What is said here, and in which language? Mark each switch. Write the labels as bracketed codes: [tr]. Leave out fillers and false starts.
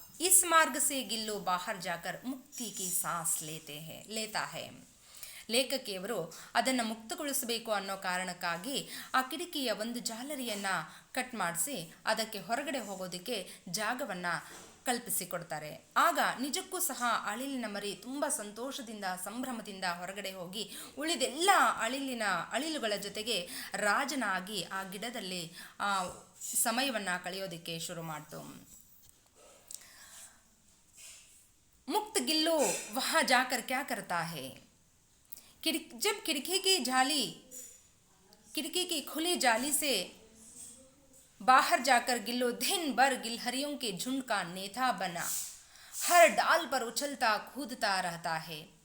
[hi] इस मार्ग से गिल्लू बाहर जाकर मुक्ति की सांस लेता है. [kn] ಲೇಖಕಿಯವರು ಅದನ್ನು ಮುಕ್ತಗೊಳಿಸಬೇಕು ಅನ್ನೋ ಕಾರಣಕ್ಕಾಗಿ ಆ ಕಿಟಕಿಯ ಒಂದು ಜಾಲರಿಯನ್ನು ಕಟ್ ಮಾಡಿಸಿ ಅದಕ್ಕೆ ಹೊರಗಡೆ ಹೋಗೋದಕ್ಕೆ ಜಾಗವನ್ನು ಕಲ್ಪಿಸಿಕೊಡ್ತಾರೆ. ಆಗ ನಿಜಕ್ಕೂ ಸಹ ಅಳಿಲಿನ ಮರಿ ತುಂಬ ಸಂತೋಷದಿಂದ ಸಂಭ್ರಮದಿಂದ ಹೊರಗಡೆ ಹೋಗಿ ಉಳಿದೆಲ್ಲ ಅಳಿಲುಗಳ ಜೊತೆಗೆ ರಾಜನಾಗಿ ಆ ಗಿಡದಲ್ಲಿ ಸಮಯವನ್ನು ಕಳೆಯೋದಕ್ಕೆ ಶುರು ಮಾಡ್ತು. [hi] मुक्त गिल्लू वहाँ जाकर क्या करता है? जब खिड़की की खुली जाली से बाहर जाकर गिल्लू दिन भर गिलहरियों के झुंड का नेता बना हर डाल पर उछलता कूदता रहता है.